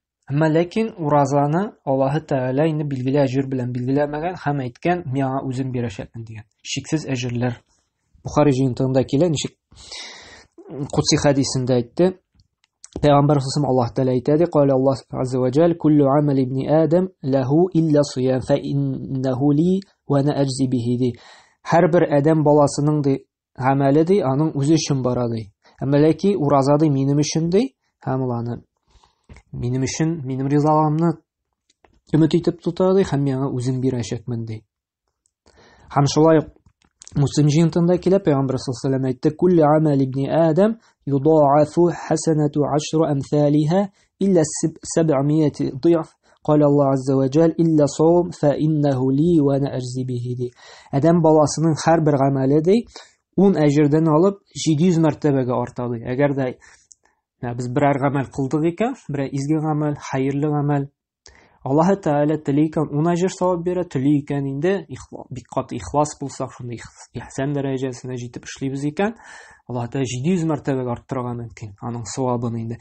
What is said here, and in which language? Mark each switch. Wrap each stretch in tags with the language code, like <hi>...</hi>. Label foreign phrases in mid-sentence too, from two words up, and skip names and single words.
<tt>Әмма ләкин уразаны Аллаһы Тәгалә инде билгеле әҗер белән билгеләмәгән һәм әйткән, миңа үзем бирәчәкмен дигән. Шиксез әҗерләр. Бухари җыентыгында килә, ничек Кудси хәдисендә әйтте. Пәйгамбәр sallallahu Аллаһ Тәгалә әйтә ди,</tt> <ar>قال الله عز وجل, "كل عمل ابن آدم له إلا الصيام فإنه لي وأنا أجزي به." Ди.</ar> <tt>Һәрбер адәм баласының ди гамәле ди, аның үзе өчен бара ди. Әмма ләкин ураза ди минем өчен ди, һәм ул аны минем өчен, минем ризалыгымны өмет итеп тота ди, һәм миңа үзем бирәчәкмен ди. Һәм шулай Муслим җыентында килә, Пәйгамбәр</tt> <ar>صلى الله عليه وسلم</ar> <tt>әйтте,</tt> <ar>"كل عمل ابن آدم يضاعف الحسنة 10 أمثالها إلى 700 ضعف." قال الله عز وجل إلا صوم فإنه لي وأنا أجزي به ди.</ar> <tt>Адам баласының һәрбер гамәле ди 10 әҗердән алып 700 мәртәбәгә арта ди. Әгәр дә без берәр гамәл кылдык икән, берәр изге гамәл, хәерле гамәл, Аллаһы Тәгалә теле икән 10 әҗер савап бирә, теле икән инде бик каты ихлас булсак, шундый ихсан дәрәҗәсенә җитеп эшлибез икән, Аллаһ Тәгалә 700 мәртәбәгә арттырырга мөмкин аның савабын инде.</tt>